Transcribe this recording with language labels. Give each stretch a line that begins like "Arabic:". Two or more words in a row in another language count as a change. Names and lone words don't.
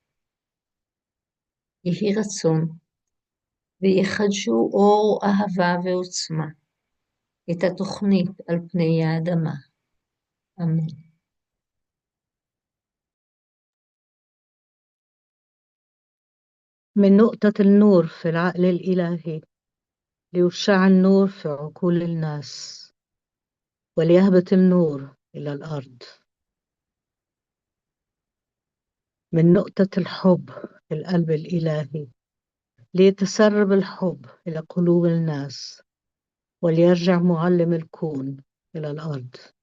Hebrew: יהי רצון, ויחדשו אור אהבה ועוצמה, את התוכנית על פני האדמה. אמן.
Arabic: من نقطة النور في العقل الإلهي ليشع النور في عقول الناس وليهبط النور إلى الأرض. من نقطة الحب في القلب الإلهي ليتسرب الحب إلى قلوب الناس وليرجع معلم الكون إلى الأرض.